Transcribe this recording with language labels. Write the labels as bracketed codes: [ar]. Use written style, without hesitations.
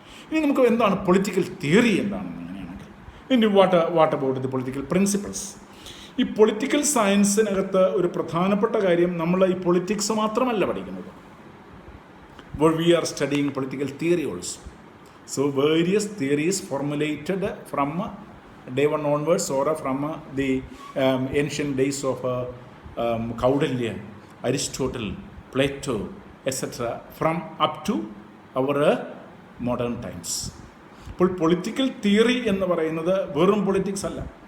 [ml] ഇനി നമുക്ക് എന്താണ് പൊളിറ്റിക്കൽ തിയറി എന്താണെന്ന് അങ്ങനെയാണെങ്കിൽ, ഇനി [en] What about the political principles. [ml] ഈ പൊളിറ്റിക്കൽ സയൻസിനകത്ത് ഒരു പ്രധാനപ്പെട്ട കാര്യം, നമ്മൾ ഈ പൊളിറ്റിക്സ് മാത്രമല്ല പഠിക്കുന്നത്. [en] We are studying political theory also. So various theories formulated from day one onwards or from the ancient days of Kautilya, Aristotle, Plato, etc., from up to our modern times. [ml] ഇപ്പോൾ political theory എന്ന് പറയുന്നത് വെറും politics അല്ല.